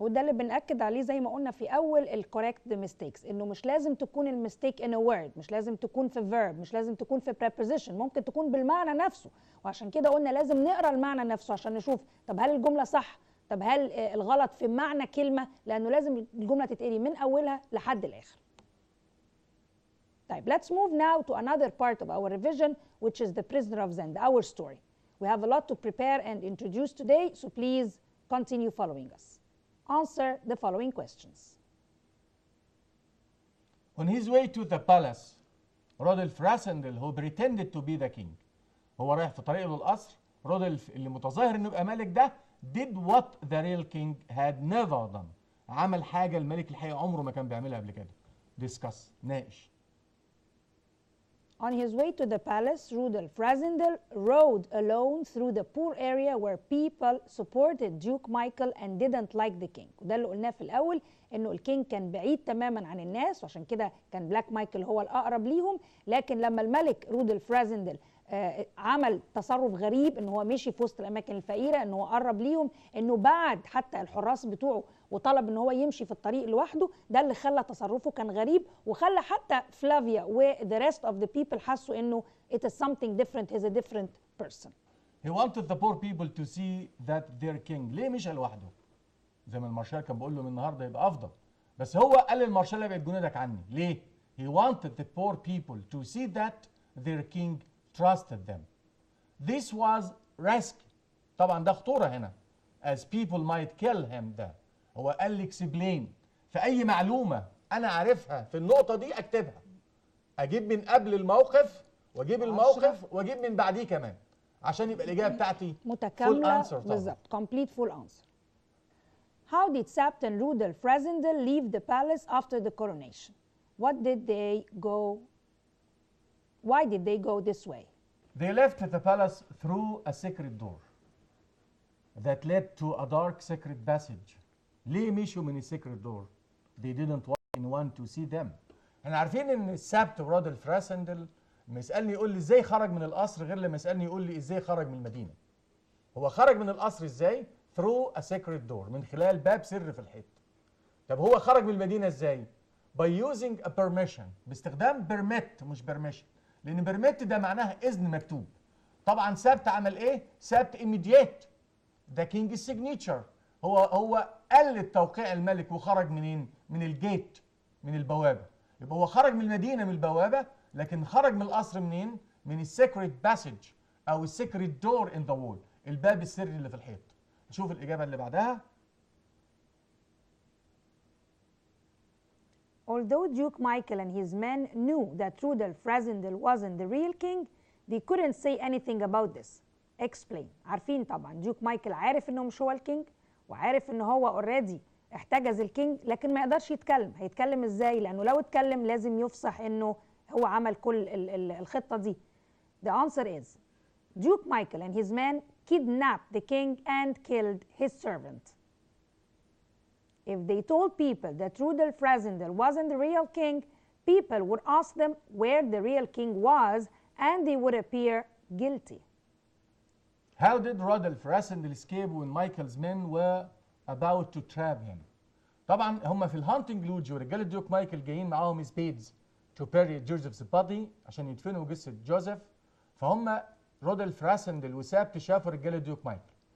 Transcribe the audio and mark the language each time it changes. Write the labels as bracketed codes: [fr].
[ar] وده اللي بنأكد عليه زي ما قلنا في أول الcorrect mistakes، إنه مش لازم تكون المistake in a word، مش لازم تكون في verb، مش لازم تكون في preposition، ممكن تكون بالمعنى نفسه. وعشان كده قلنا لازم نقرأ المعنى نفسه عشان نشوف طب هل الجملة صح؟ طب هل الغلط في معنى كلمة؟ لأنه لازم الجملة تتقري من أولها لحد الآخر. [en] طيب let's move now to another part of our revision which is the prisoner of Zend, our story. We have a lot to prepare and introduce today, so please continue following us. Answer the following questions. On his way to the palace, Rodolph Rassendyll, who pretended to be the king. [ar] هو رايح في طريقه للقصر. رودولف اللي متظاهر انه يبقى ملك ده [en] did what the real king had never done. [ar] عمل حاجه الملك الحقيقي عمره ما كان بيعملها قبل كده. Discuss. ناقش. [en] On his way to the palace, Rudolf Rassendyll rode alone through the poor area where people supported Duke Michael and didn't like the king. [ar] وده اللي قلناه في الأول إنه الكينج كان بعيد تماما عن الناس، وعشان كده كان بلاك مايكل هو الأقرب ليهم. لكن لما الملك رودولف رازندل عمل تصرف غريب، إنه هو مشي في وسط الأماكن الفقيرة، إنه هو قرب ليهم، إنه بعد حتى الحراس بتوعه وطلب إن هو يمشي في الطريق لوحده، ده اللي خلى تصرفه كان غريب، وخلى حتى فلافيا و [en] the rest of the people [ar] حسوا إنه [en] it is something different, he's a different person. He wanted the poor people to see that their king. [ar] ليه مشى لوحده؟ زي ما المارشال كان بيقول له من النهارده يبقى أفضل، بس هو قال للمارشال ابعد جنودك عني. [en] ليه؟ He wanted the poor people to see that their king trusted them. This was risky. [ar] طبعا ده خطورة هنا. [en] As people might kill him ده. [ar] هو قال لي explain. فأي معلومة أنا عارفها في النقطة دي أكتبها. أجيب من قبل الموقف وأجيب الموقف وأجيب من بعديه كمان. عشان يبقى الإجابة بتاعتي متكاملة [en] full answer طبعا. بالظبط. Complete full answer. How did Sapt and Rudolf Rasendel leave the palace after the coronation? What did they go? Why did they go this way? They left the palace through a secret door that led to a dark secret passage. [ar] ليه مشوا من السيكريت دور؟ [en] They didn't want anyone to see them. [ar] احنا عارفين ان السبت ورودلف راسندل لما يسالني يقول لي ازاي خرج من القصر غير لما يسالني يقول لي ازاي خرج من المدينه. هو خرج من القصر ازاي؟ [en] through a secret door، [ar] من خلال باب سر في الحيط. طب هو خرج من المدينه ازاي؟ [en] by using a permission، [ar] باستخدام permit مش permission، لان permit ده معناها اذن مكتوب. طبعا سبت عمل ايه؟ سبت immediate [en] the king's signature، [ar] هو قلد توقيع الملك وخرج منين؟ من الجيت، من البوابه. يبقى هو خرج من المدينه من البوابه، لكن خرج من القصر منين؟ من السيكريت باسج او السيكريت دور ان ذا وول، الباب السري اللي في الحيط. نشوف الاجابه اللي بعدها. [en] Although Duke Michael and his men knew that Rudolf Rasendel wasn't the real king, they couldn't say anything about this. Explain. [ar] عارفين طبعا ديوك مايكل عارف انه مش هو الكينج، وعارف ان هو اوريدي احتجز الكينج، لكن ما يقدرش يتكلم. هيتكلم ازاي؟ لانه لو اتكلم لازم يفصح انه هو عمل كل الخطه دي. [en] The answer is Duke Michael and his men kidnapped the king and killed his servant. If they told people that Rudolf Rasendel wasn't the real king, people would ask them where the real king was and they would appear guilty. How did Rudolf Rasendel escape when Michael's men were about to trap him? [ar] طبعا هم في الهانتنج لوج ورجاله ديوك مايكل جايين معاهم سبيدز [en] to bury Joseph's body [ar] عشان يدفنوا جثه جوزيف. فهم رودولف راسندل وسابت شافوا رجاله ديوك مايكل.